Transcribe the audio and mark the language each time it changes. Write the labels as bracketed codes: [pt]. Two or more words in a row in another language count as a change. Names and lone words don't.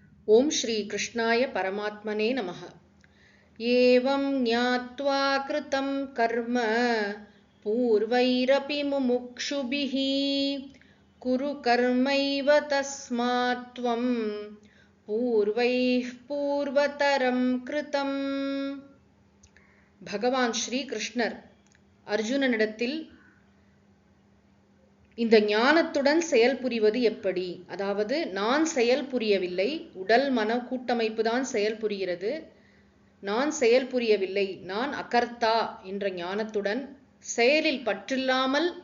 [sa] ओम श्री कृष्णाय परमात्मने नमः। एवं ज्ञात्वा कृतं कर्म पूर्वैरपि मुमुक्षुभिः कुरु कर्मैव तस्मात् त्वं पूर्वैः पूर्वतरं कृतम्। [ta] भगवान श्री कृष्णर अर्जुनனிடத்தில் இந்த ஞானத்துடன் செயல் புரிவது எப்படி, அதாவது நான் செயல் புரியவில்லை, உடல் மன கூட்டமைப்பு தான் செயல் புரிகிறது, நான் செயல் புரியவில்லை, நான் அகர்த்தா என்ற ஞானத்துடன் செயலில் பற்றில்லாமல்,